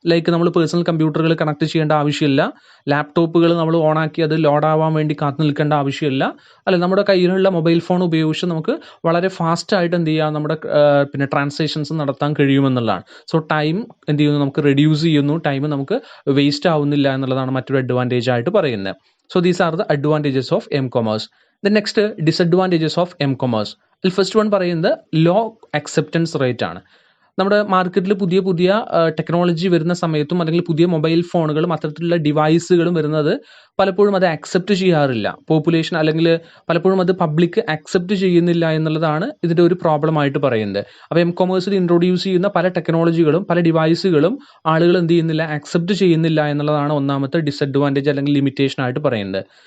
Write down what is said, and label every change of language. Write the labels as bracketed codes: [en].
[ml] Like നമ്മൾ personal കമ്പ്യൂട്ടറുകൾ connect ചെയ്യേണ്ട ആവശ്യമില്ല. ലാപ്ടോപ്പുകൾ നമ്മൾ ഓണാക്കി അത് ലോഡ് ആവാൻ വേണ്ടി കാത്തു നിൽക്കേണ്ട ആവശ്യമില്ല. അല്ല, നമ്മുടെ കയ്യിലുള്ള മൊബൈൽ ഫോൺ ഉപയോഗിച്ച് നമുക്ക് വളരെ ഫാസ്റ്റായിട്ട് എന്ത് ചെയ്യാം? നമ്മുടെ പിന്നെ ട്രാൻസാക്ഷൻസ് നടത്താൻ കഴിയുമെന്നുള്ളതാണ്. സോ ടൈം എന്ത് ചെയ്യുന്നു? നമുക്ക് റെഡ്യൂസ് ചെയ്യുന്നു. ടൈം നമുക്ക് വേസ്റ്റ് ആവുന്നില്ല എന്നുള്ളതാണ് മറ്റൊരു അഡ്വാൻറ്റേജ് ആയിട്ട് പറയുന്നത്. [en] So these are the advantages of M-commerce. The next disadvantages of M-commerce. First one [ml] പറയുന്നത് [en] low acceptance rate [ml] ആണ്. നമ്മുടെ മാർക്കറ്റിൽ പുതിയ പുതിയ ടെക്നോളജി വരുന്ന സമയത്തും അല്ലെങ്കിൽ പുതിയ മൊബൈൽ ഫോണുകളും അത്തരത്തിലുള്ള ഡിവൈസുകളും വരുന്നത് പലപ്പോഴും അത് അക്സെപ്റ്റ് ചെയ്യാറില്ല പോപ്പുലേഷൻ, അല്ലെങ്കിൽ പലപ്പോഴും അത് പബ്ലിക് അക്സെപ്റ്റ് ചെയ്യുന്നില്ല എന്നുള്ളതാണ് ഇതിൻ്റെ ഒരു പ്രോബ്ലം ആയിട്ട് പറയുന്നത്. അപ്പോൾ കൊമേഴ്സിൽ ഇൻട്രൊഡ്യൂസ് ചെയ്യുന്ന പല ടെക്നോളജികളും പല ഡിവൈസുകളും ആളുകൾ എന്ത് ചെയ്യുന്നില്ല, അക്സെപ്റ്റ് ചെയ്യുന്നില്ല എന്നുള്ളതാണ് ഒന്നാമത്തെ ഡിസഡ്വാൻറ്റേജ് അല്ലെങ്കിൽ ലിമിറ്റേഷൻ ആയിട്ട് പറയുന്നത്.